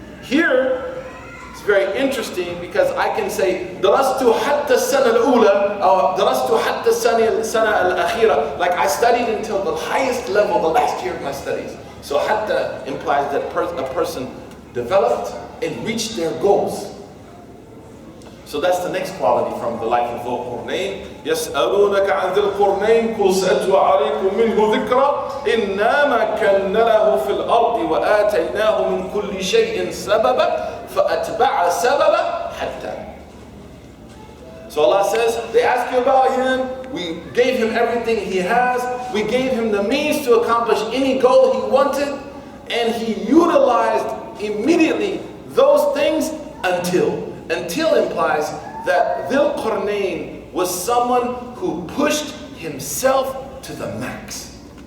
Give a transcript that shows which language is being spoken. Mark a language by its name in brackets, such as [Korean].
[English] Here, it's very interesting because I can say [Arabic] درست حتى السنة الأولى أو درست حتى السنة الأخيرة, [English] like I studied until the highest level, the last year of my studies. So حتى implies that a person developed and reached their goals. So that's the next quality from the life of Dhul Qurnayn. [Arabic] يسألونك عن ذي القرنين قل سأتلو عليكم منه ذكرى إنا مكنا له في الأرض وآتيناه من كل شيء سببا فأتبع سببا حتى. [English] So Allah says, they ask you about him, we gave him everything he has, we gave him the means to accomplish any goal he wanted, and he utilized immediately those things until. Until implies that Dhul Qarnayn was someone who pushed himself to the max.